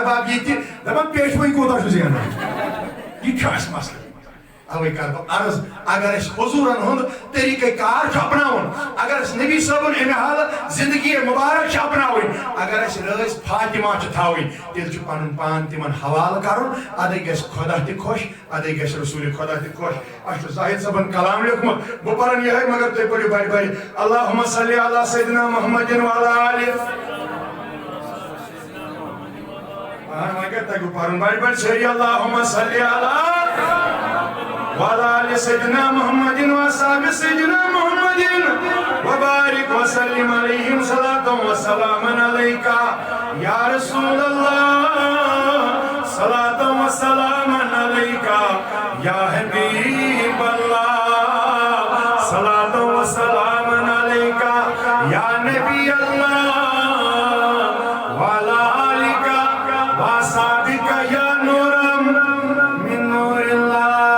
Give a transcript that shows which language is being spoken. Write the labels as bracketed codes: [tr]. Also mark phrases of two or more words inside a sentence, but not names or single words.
[ks] باب ییٚتہِ دپان پیشوٲیی کوٗتاہ چھُ زینان یہِ چھُ اَسہِ مسلہٕ اوے کرٕ بہٕ عرض اگر أسۍ حضوٗرن ہُنٛد طریٖقے کار چھُ اپناوُن اگر أسۍ نبی صٲبُن امہِ حالہٕ زندگی مُبارک چھِ اپناوٕنۍ اگر أسۍ رٲضۍ فاطمہ چھِ تھاوٕنۍ تیٚلہِ چھُ پنُن پان تِمن حوالہٕ کرُن اَدَے گژھِ خۄدا تہِ خۄش اَدَے گژھِ رسوٗلِ خۄدا تہِ خۄش اَسہِ چھُ زاہد صٲبن کلام لیوٗکھمُت بہٕ پرن یِہوٚے مگر تُہۍ پٔرِو بڑِ بڑِ [ar] اللہُمَّ صلی علی سیدنا محمد وعلی آلہِ [ks] وۄنۍ کتہِ تگوٕ پرُن بڑِ بڑِ سٲری [ar] اللہُمَّ صلی علی وعلى آل سيدنا محمد وأصحاب سيدنا محمد وبارك وسلم عليهم صلاة وسلاما عليك يا رسول الله صلاة وسلاما عليك يا حبيب الله صلاة وسلاما عليك يا نبي الله وعلى آلك وأصحابك يا نورا من نور الله